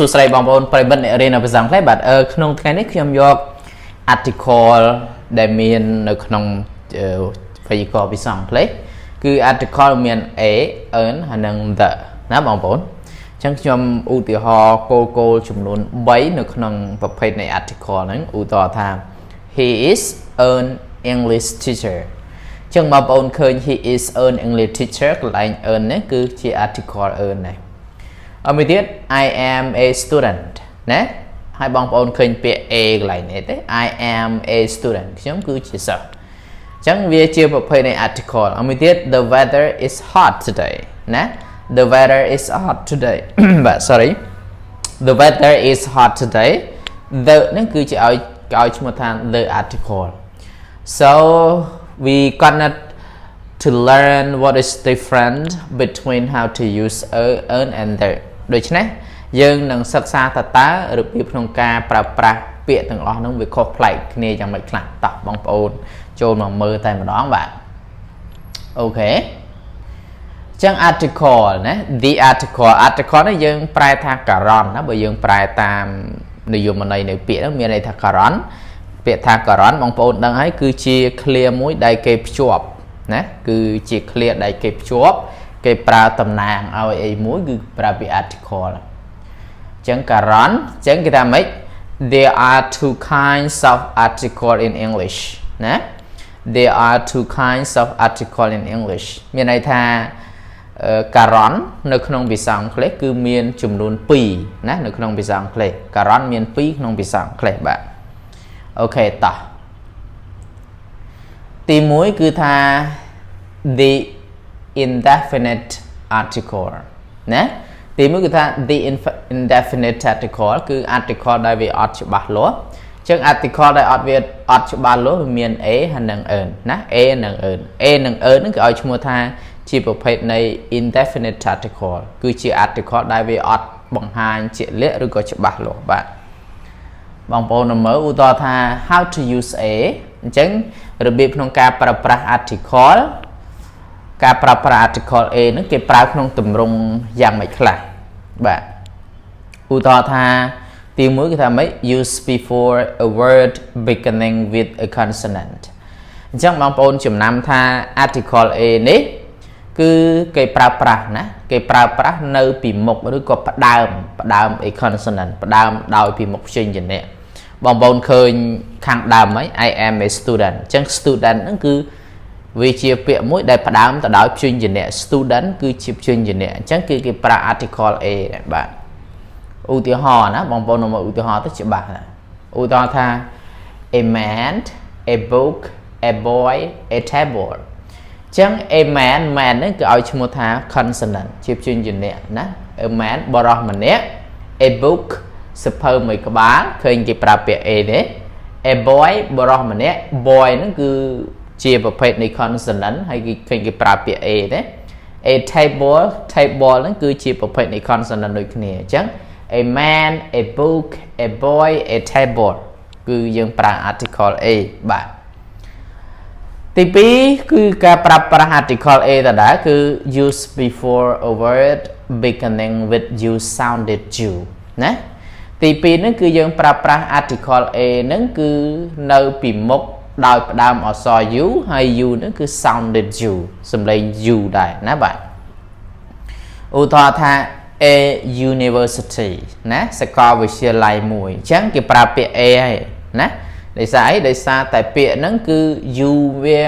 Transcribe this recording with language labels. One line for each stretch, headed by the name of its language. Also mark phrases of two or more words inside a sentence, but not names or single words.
Khmer: ស្តីបងប្អូនប្រិមិត្តអ្នករៀនភាសាអង់គ្លេសបាទក្នុងថ្ងៃនេះខ្ញុំយក article ដែលមាននៅក្នុងវេយ្យាករណ៍ភាសាអង់គ្លេសគឺ article មាន a an ហើយនិង the ណាបងប្អូនអញ្ចឹងខ្ញុំឧទាហរណ៍គោលចំនួន3នៅក្នុងប្រភេទនៃ article ហ្នឹងឧទាហរណ៍ថា
English: he is an English teacher
Khmer: អញ្ចឹងបងប្អូនឃើញ
English: he is an English teacher
Khmer: កន្លែង an នេះគឺជា article an នេះអមួយទៀត
English: I am a student
Khmer: ណាហើយបងប្អូនឃើញពាក្យ a កន្លែងនេះទេ
English: I am a student
Khmer: ខ្ញុំគឺជាសិស្សអញ្ចឹងវាជាប្រភេទនៃ article អមួយទៀត
English: the weather is hot today
Khmer: ណា
English: the weather is hot today
Khmer: បាទ
English: sorry the weather is hot today the
Khmer: នេះគឺជាឲ្យឈ្មោះថា
English: the article so we cannot to learn what is different between how to use an and the
Khmer: ដូច្នេះយើងនឹងសិក្សាតើរបៀបក្នុងការប្រើប្រាស់ពាក្យទាំងអស់នោះវាខុសប្លែក គ្នាយ៉ាងម៉េចខ្លះតោះបងប្អូនចូលមកមើលតែម្ដងបាទអូខេចឹង article ណា
English: the article
Khmer: នេះយើងប្រែថាការ៉នណាបើយើងប្រែតាមនិ យមន័យនៃពាក្យហ្នឹងមានន័យថាការ៉នពាក្យថាការ៉នបងប្អូនដឹងហើយគឺជា clear មួយដែលគេភ្ជាប់ ណាគឺជា clear ដែលគេភ្ជាប់គេប្រើតំណាងឲ្យអីមួយគឺប្រើពាក្យ article អញ្ចឹងការ៉នអញ្ចឹងគេថាម៉េច
English: there are two kinds of article in English
Khmer: ណា
English: there are two kinds of article in English
Khmer: មានន័យថាការ៉ននៅក្នុងភាសាអង់គ្លេសគឺមានចំនួន2ណានៅក្នុងភាសាអង់គ្លេសការ៉នមាន2ក្នុងភាសាអង់គ្លេសបាទអូខេតោះ ទី1គឺថា
English: the indefinite article
Khmer: ណាទី1គឺថា
English: the indefinite article
Khmer: គឺ article ដែលវាអត់ច្បាស់លាស់អញ្ចឹង article ដែលអត់ច្បាស់លាស់វាមាន a ហើយនិង an ណា a និង an a និង an ហ្នឹងគឺឲ្យឈ្មោះថាជាប្រភេទនៃ
English: indefinite article
Khmer: គឺជា article ដែលវាអត់បង្ហាញជាក់លាក់ឬក៏ច្បាស់លាស់បាទបងប្អូនមើលឧទាហរណ៍ថា
English: how to use a
Khmer: អញ្ចឹងរបៀបក្នុងការប្រើប្រាស់ article ការប្រើប្រា ស់ article a ហ្នឹងគេប្រើក្នុងទម្រង់យ៉ាងម៉េចខ្លះបាទឧទាហរណ៍ថាទី1គឺថាម៉េច
English: use before a word beginning with a consonant
Khmer: អញ្ចឹងបងប្អូនចំណាំថា article a នេះគឺគេប្រើប្រាស់ណាគេប្រើប្រាស់នៅពីមុខឬក៏ផ្ដើម
English: a consonant
Khmer: ផ្ដើមដោយពីមុខព្យញ្ជនៈបងប្អូនឃើញខាងដើមហើយ
English: I am a student
Khmer: អញ្ចឹង student ហ្នឹងគឺវាជាពាក្យមួយដែលផ្ដើមទៅដោយព្យញ្ជនៈ student គឺជាព្យញ្ជនៈអញ្ចឹងគឺគេប្រើ article a ដែរបាទឧទាហរណ៍ណាបងប្អូនមកឧទាហរណ៍ទៅច្បាស់ណាឧទាហរណ៍ថា
English: a man a book a boy a table
Khmer: អញ្ចឹង
English: a man
Khmer: ហ្នឹងគឺឲ្យឈ្មោះថា consonant ជាព្យញ្ជនៈណា
English: a man
Khmer: បរិសម្នាក់
English: a book
Khmer: សៀវភៅមួយក្បាលឃើញគេប្រើពាក្យ a ទេ
English: a boy
Khmer: បរិ សម្នាក់ boy ហ្នឹងគឺជាប្រភេទនៃ consonant ហើយគេឃើញគេប្រើពាក្យ a ទេ
English: a table
Khmer: ហ្នឹងគឺជាប្រភេទនៃ consonant ដូចគ្នាអញ្ចឹង
English: a man a book a boy a table
Khmer: គឺយើងប្រើ article a បាទទី2គឺការប្រើប្រាស់ article a ដដែលគឺ
English: use before a word beginning with you sounded you
Khmer: ណាទី2ហ្នឹងគឺយើងប្រើប្រាស់ article a ហ្នឹងគឺនៅពីមុខដោយផ្ដើមអក្សរ u ហើយ u ហ្នឹងគឺ
English: sounded you
Khmer: សំឡេង u ដែរណាបាទឧទាហរណ៍ថា
English: a university
Khmer: ណាសាកលវិទ្យាល័យមួយអញ្ចឹងគេប្រើពាក្យ a ហើយណាដោយសារអីដោយសារតែពាក្យហ្នឹងគឺ u វា